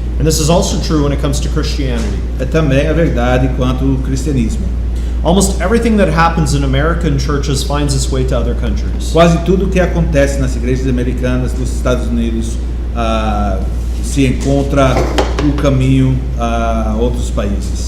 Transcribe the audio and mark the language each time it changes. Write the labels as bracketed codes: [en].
[en] And this is also true when it comes to Christianity. [pt] É também a verdade quanto ao cristianismo. [en] Almost everything that happens in American churches finds its way to other countries. [pt] Quase tudo que acontece nas igrejas americanas dos Estados Unidos se encontra o caminho a outros países.